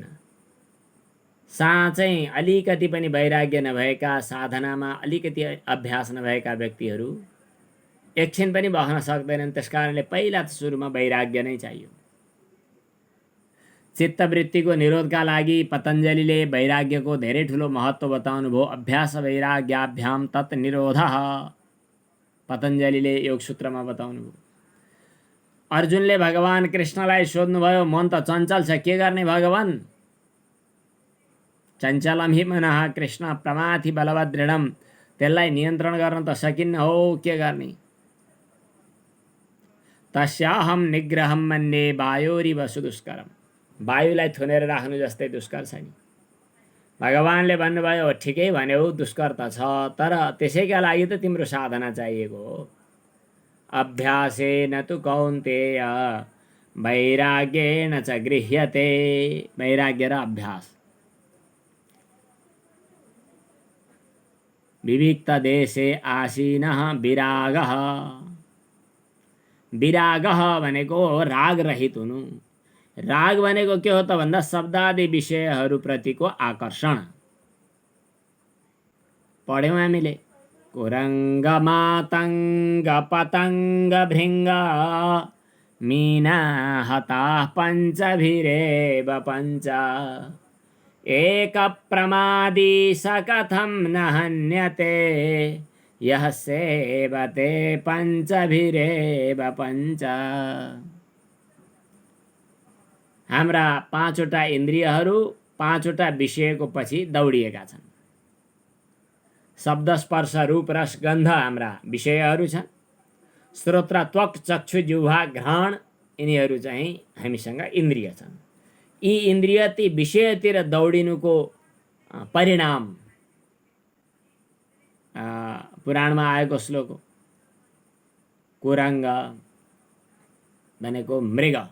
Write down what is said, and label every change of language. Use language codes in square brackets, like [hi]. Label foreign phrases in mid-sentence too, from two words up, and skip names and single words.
[ne] साँच्चै अलिकति पनि वैराग्य नभएका, साधनामा अलिकति अभ्यास नभएका व्यक्तिहरू एकछिन पनि बस्न सक्दैनन्। त्यसकारणले पहिला सुरुमा वैराग्य नै चाहियो। चित्तवृत्तिको निरोधका लागि पतञ्जलिले वैराग्यको धेरै ठुलो महत्त्व बताउनु भयो। [sa] अभ्यास वैराग्याभ्याम तत् निरोधः, [ne] पतञ्जलिले योग सूत्रमा बताउनु भयो। अर्जुनले भगवान कृष्णलाई सोध्नुभयो, मन त चञ्चल छ, के गर्ने भगवान? [sa] चञ्चलम हि मनः कृष्ण प्रमाथि बलवत् दृढम्, [ne] त्यसलाई नियन्त्रण गर्न त सकिन्न हो, के गर्ने? [sa] तस्याहम निग्रहम मन्ये वायोरिव सुदुष्करम, [ne] वायुलाई थुनेर राख्नु जस्तै दुष्कर छ नि। भगवानले भन्नुभयो, ठिकै भन्यौ, दुष्कर त छ, तर त्यसैका लागि त तिम्रो साधना चाहिएको हो। [sa] अभ्यासेन तु कौन्तेय वैराग्येन च गृह्यते। [ne] वैराग्य र अभ्यास। [sa] विविक्त देशे आसीनः विरागः, [ne] विरागः भनेको राग रहित हुनु। राग भनेको के हो त भन्दा शब्दादि विषयहरूप्रतिको आकर्षण। पढ्यौँ हामीले, [sa] कुरङ्ग मातङ्ग पतङ्ग भृङ्ग मीना हताः पञ्चभिरेव पञ्च एक प्रमादी स कथं न हन्यते यः सेवते पञ्चभिरेव पञ्च। [ne] हाम्रा पाँचवटा इन्द्रियहरू पाँचवटा विषयको पछि दौडिएका छन्। शब्द स्पर्श रूप रस गन्ध हाम्रा विषयहरू छन्। श्रोत्र त्वक चक्षु जिह्वा घ्राण यिनीहरू चाहिँ हामीसँग इन्द्रिय छन्। यी इन्द्रिय ती विषयतिर दौडिनुको परिणाम पुराणमा आएको श्लोक हो। कुरङ्ग भनेको मृग।